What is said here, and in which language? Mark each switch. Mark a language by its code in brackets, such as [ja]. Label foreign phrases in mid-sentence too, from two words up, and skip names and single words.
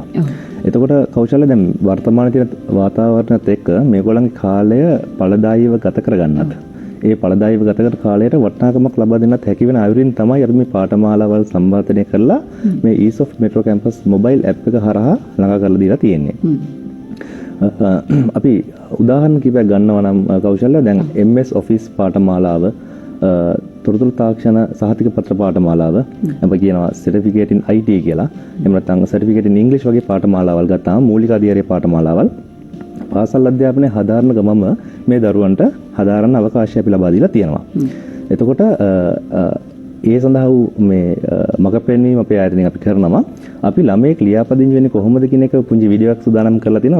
[si] එතකොට කෞශල්‍ය දැන් වර්තමානයේ තියෙන වාතාවරණයත් එක්ක මේගොල්ලන්ගේ කාලය ඵලදායීව ගත කරගන්නත් ඒ ඵලදායීව ගත කර කාලයට වටිනාකමක් ලබා දෙන්නත් හැකි වෙන අයුරින් තමයි අපි මේ පාඨමාලාවල් සම්පාදනය කරලා මේ ඊසොෆ්ට් මෙට්‍රෝ කැම්පස් [en] mobile app [si] එක හරහා ළඟා කරලා දීලා තියෙන්නේ. අපි උදාහරණ කිහිපයක් ගන්නවා නම් කෞශල්‍ය දැන් MS Office පාඨමාලාව, තොරතුරු තාක්ෂණ සහතික පත්‍ර පාඨමාලාව, අපි කියනවා [en] certificate in IT [si] කියලා. එහෙම නැත්නම් [en] certificate in English [si] වගේ පාඨමාලාවල් ගත්තාම මූලික අධ්‍යයනයේ පාඨමාලාවල් පාසල් අධ්‍යාපනයේ හදාරන ගමම මේ දරුවන්ට හදාරන්න අවකාශය අපි ලබා දීලා තියෙනවා. එතකොට ඒ සඳහා වූ මේ මග පෙන්වීම අපේ ආයතනයෙන් අපි කරනවා. අපි ළමයෙක් ලියාපදිංචි වෙන්නේ කොහොමද කියන එක පුංචි වීඩියෝ එකක් සූදානම් කරලා තිනවා.